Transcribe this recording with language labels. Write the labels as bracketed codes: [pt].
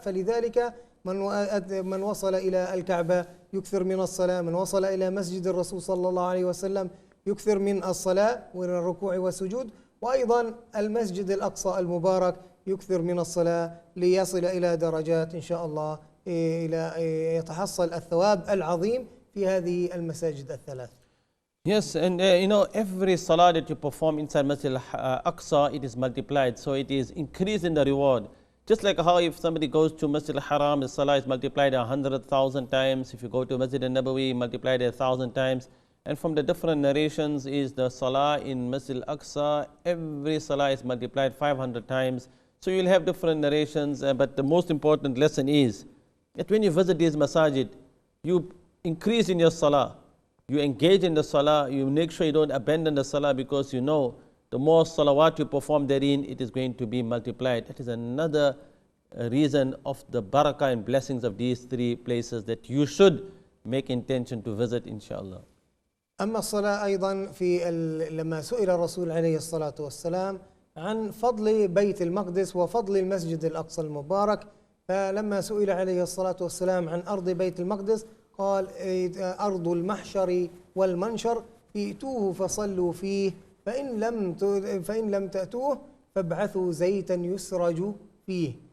[ar] فلذلك من وصل إلى الكعبة يكثر من الصلاة، من وصل إلى مسجد الرسول صلى الله عليه وسلم يكثر من الصلاة والركوع والسجود، وأيضا المسجد الأقصى المبارك يكثر من الصلاة ليصل إلى درجات إن شاء الله إلى يتحصل الثواب العظيم في هذه المساجد الثلاث. [en] Yes, and every salah that you perform inside Masjid al-Aqsa, it is multiplied, so it is increased in the reward. Just like how if somebody goes to Masjid al-Haram, the salah is multiplied 100,000 times. If you go to Masjid al-Nabawi, multiplied 1,000 times. And from the different narrations is the salah in Masjid al-Aqsa, every salah is multiplied 500 times. So you'll have different narrations, but the most important lesson is that when you visit these masajid, you increase in your salah. You engage in the salah, you make sure you don't abandon the salah, because you know the more salawat you perform therein, it is going to be multiplied. That is another reason of the barakah and blessings of these three places that you should make intention to visit, inshallah. [ar] أما الصلاة أيضا لما سئل الرسول عليه الصلاة والسلام عن فضل بيت المقدس وفضل المسجد الأقصى المبارك، فلما سئل عليه الصلاة والسلام عن أرض بيت المقدس قال أرض المحشر والمنشر، ائتوه فصلوا فيه، فإن لم تأتوه فابعثوا زيتا يسرج فيه.